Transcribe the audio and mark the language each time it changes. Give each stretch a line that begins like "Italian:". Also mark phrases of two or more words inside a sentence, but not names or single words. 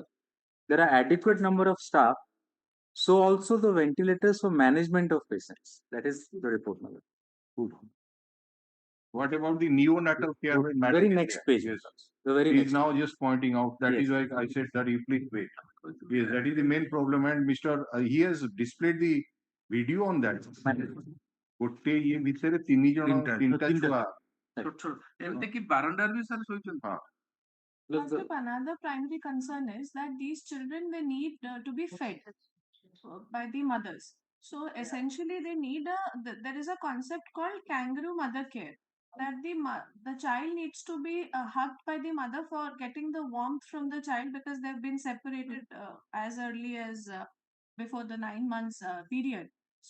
English: There are adequate number of staff, so also the ventilators for management of patients. That is the report, my lord. Good. What about the neonatal care? Very next page. Yes. The very He next is now just pointing out. That is why I said that you please wait. Yes, that is the main problem. And Mr. He has displayed the video on that.
Odia: ଗୋଟେ ଇଏ ଭିତରେ 3 ଜଣ 3ଟା ଛୁଆ ଏମିତି କି ବାରଣ୍ଡାରେ ବି ସାର୍ ଶୋଇଛନ୍ତି।
English: Another primary concern is that these children, they need to be fed by the mothers. So essentially they need there is a concept called kangaroo mother care, that the child needs to be hugged by the mother for getting the warmth from the child, because they've been separated as early as before the 9 months period.